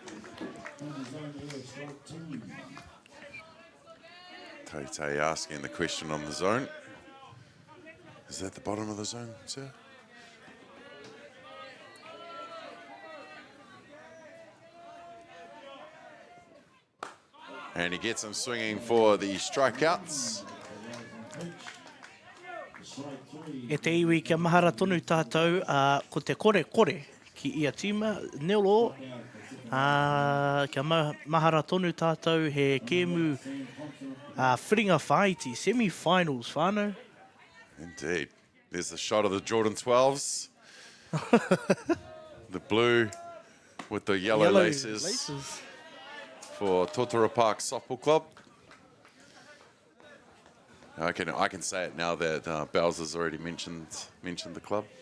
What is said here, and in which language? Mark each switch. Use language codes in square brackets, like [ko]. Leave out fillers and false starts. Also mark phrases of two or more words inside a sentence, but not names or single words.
[en] Tai Tai asking the question on the zone. Is that the bottom of the zone, sir? And he gets him swinging for the strikeouts. [mi] E te iwi kia mahara tonu tātou, ko te kore ki ia tima, Nelo. Kia mahara tonu tātou he kēmu whiringa whaiti, semi-finals whānau. [en] Indeed. There's the shot of the Jordan 12s. The blue with the yellow laces for Totara Park Softball Club. I can say it now that Bells has already mentioned the club.